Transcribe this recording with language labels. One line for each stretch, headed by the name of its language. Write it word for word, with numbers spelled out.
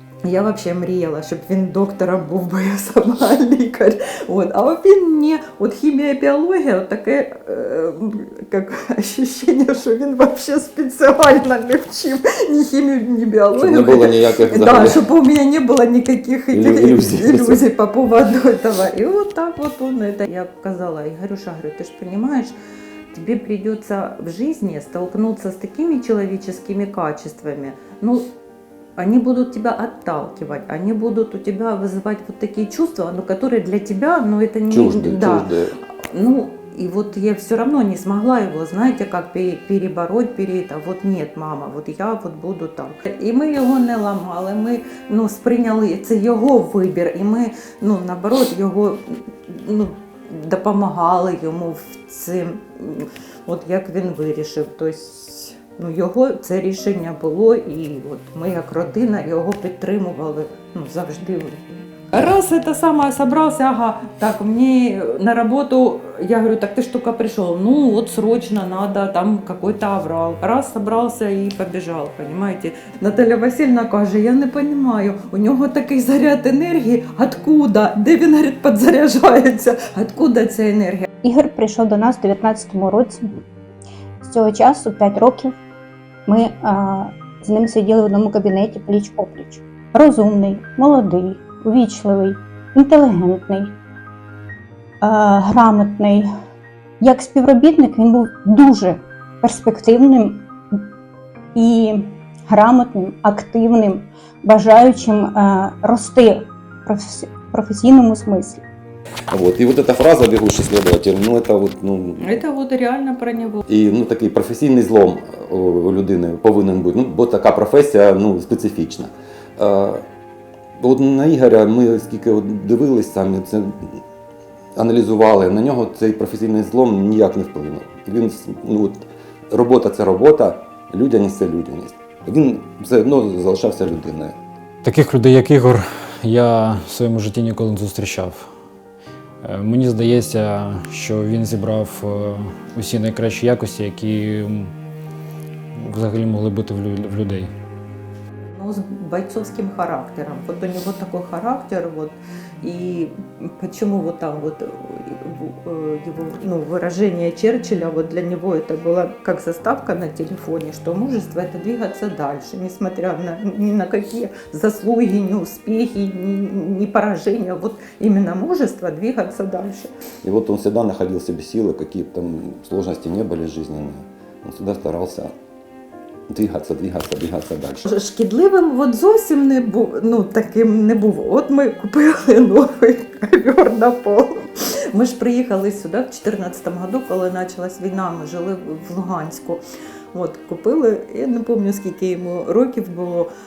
Ukrainian: Я взагалі мріяла, щоб він доктором був, бо я сама лікар. От. А от він мені, от хімія, біологія, таке е, як відчуття, що він взагалі спеціально не вчив ні хімію, ні біологію. Щоб не було ніяких да, щоб у мене не було ніяких ілюзій, ілюзій по поводу цього. І от так от он это. Я казала, Ігорюша, говорю, ти ж розумієш,
Russian: тебе придется в жизни столкнуться с такими человеческими качествами, ну, они будут тебя отталкивать, они будут у тебя вызывать вот такие чувства, ну, которые для тебя, ну, это не... Чуждые, да. Чуждые. Ну, и вот я все равно не смогла его, знаете, как перебороть, пере... вот нет, мама, вот я вот буду там. И мы его не ламали,
Ukrainian: ми, ну, сприйняли, це його вибір, і ми, ну, наоборот, його, ну, допомагали йому в цим, от як він вирішив, тобто, ну, його це рішення було, і от ми як родина його підтримували, ну, завжди. Раз это саме собрався, ага, так, мені на роботу, я говорю, так ти ж тільки прийшов, ну от
Russian: срочно надо, там какой-то аврал.
Ukrainian: Раз собрався і побіжав,
Russian: понимаете.
Ukrainian: Наталя Васильівна каже,
Russian: я не понимаю,
Ukrainian: у нього такий заряд енергії, откуда, де він, говорить, підзаряджається, откуда ця енергія? Ігор прийшов до нас у дев'ятнадцятому році, з цього часу п'ять років. Ми а, з ним сиділи в одному кабінеті пліч-опліч. Розумний, молодий, ввічливий, інтелігентний, а, грамотний. Як співробітник він був дуже перспективним і грамотним, активним, бажаючим а, рости в професійному смислі.
Russian: Вот. И вот эта фраза «бегущий следователь», ну это вот… Ну, это вот реально про него.
Ukrainian: І ну, такий професійний злом у людини повинен бути, ну, бо така професія, ну, специфічна. А, от на Ігоря ми скільки от дивились самі, це, аналізували, на нього цей професійний злом ніяк не вплинув. Він, ну, от, робота – це робота, людяність – це людяність. Він все одно залишався людиною. Таких людей, як Ігор, я в своєму житті ніколи не зустрічав. Мені здається, що він зібрав усі найкращі якості, які взагалі могли бути в людей. Ну, з бойцовським характером. От у нього такий характер, от, і чому
Russian: вот там вот его, ну, выражение Черчилля, вот для него это было как заставка на телефоне, что мужество — это двигаться дальше, несмотря на, ни на какие заслуги, ни успехи, ни, ни поражения, вот именно мужество двигаться дальше. И вот он всегда находил в себе силы, какие бы там сложности не были жизненные, он всегда старался
Ukrainian: двигатися, двигатися, двигатися далі. Шкідливим от зовсім не був, ну, таким не був. От ми купили новий ковер на пол. Ми ж приїхали сюди в чотирнадцятому році, коли почалась війна, ми жили в Луганську. От, купили, я не пам'ятаю, скільки йому років було.